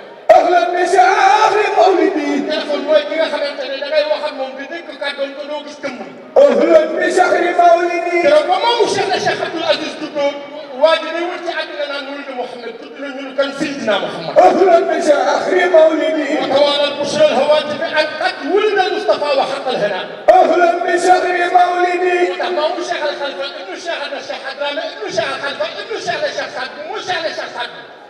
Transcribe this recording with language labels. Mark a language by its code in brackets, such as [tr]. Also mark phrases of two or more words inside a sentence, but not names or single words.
[ar] أهلا بشهر مولدي. [wo] Téléphone mooy ki nga xamante ne da ngay wax ak moom di dégg kàddoom te doo gis jëmmam. [ar] أهلا بشهر مولدي. [wo] Keroog ba maamu Cheikh na Cheikh Abdoul Aziz juddoo, waa ji day wër ci àddina naan wulida Mouhamed, tudd na ñu kan Seydina Mouhamed. [ar] أهلا بشهر مولدي. وتوالت بشرى الهواتف أن قد ولد المصطفى وحق الهنا. أهلا بشهر مولدي. [wo] Moo tax maamu Cheikh Al Khalifa ibnu Cheikh na Cheikh Adrame ibnu Cheikh Al Khalifa ibnu Cheikh na Cheikh Saad Bou mu Cheikh na Cheikh Saad Bou.